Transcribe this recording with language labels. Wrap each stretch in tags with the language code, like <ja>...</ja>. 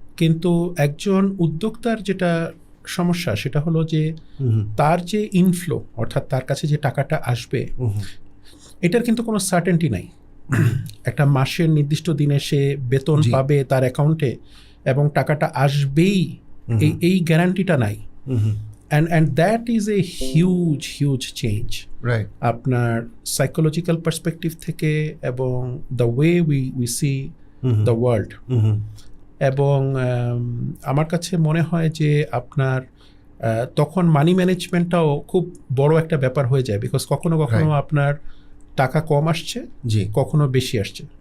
<bn>কিন্তু একজন উদ্যোক্তার যেটা সমস্যা, সেটা হলো যে তার যে ইনফ্লো, অর্থাৎ তার কাছে যে টাকাটা আসবে, এটার কিন্তু কোনো সার্টেনটি নাই। একটা মাসের নির্দিষ্ট দিনে সে বেতন পাবে তার অ্যাকাউন্টে এবং টাকাটা আসবেই, এই গ্যারান্টিটা নাই।</bn> <en>and that is a huge change, right?</en> <bn>আপনার সাইকোলজিক্যাল পার্সপেক্টিভ থেকে এবং</bn> <en>the way we see the world,</en> <bn>এবং আমার কাছে মনে হয় যে আপনার তখন মানি ম্যানেজমেন্টটাও খুব বড় একটা ব্যাপার হয়ে যায়, বিকজ কখনো আপনার টাকা কম আসছে, কখনো বেশি আসছে,</bn>